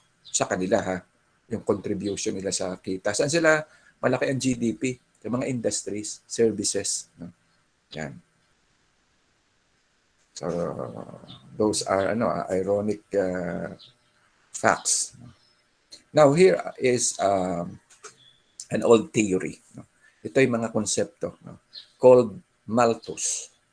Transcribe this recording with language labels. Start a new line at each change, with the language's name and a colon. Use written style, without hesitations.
Filipino: Sa kanila, ha? Yung contribution nila sa kita. Saan sila malaki ang GDP? sa mga
English: industries, services.
Filipino: No? Yan.
English: So, those are ironic facts. Now, here is an old theory.
Filipino: No? Ito ay mga konsepto called Malthus.